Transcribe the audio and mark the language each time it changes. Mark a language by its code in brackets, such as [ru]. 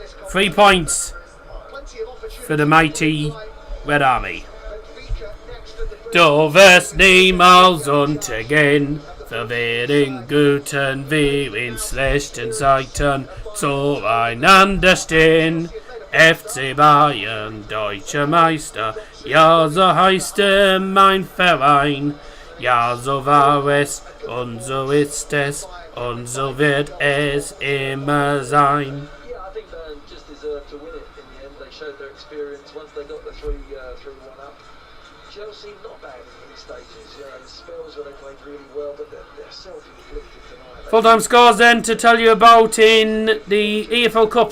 [en] 3 points for the mighty Red Army. [de] Du wirst niemals untergehen, verwehren guten wir in schlechten Zeiten zueinander stehen. FC Bayern, deutscher Meister, ja so heißt mein Verein. Ja, so war es und so ist es und so wird es immer sein. [en] Yeah, I think Bayern just deserved to win it in the end. They showed their experience once they got the 3-1 up. Chelsea, not bad in these stages. Spells where they played really well, but they're self-inflicted tonight. Full-time scores then to tell you about in the EFL Cup.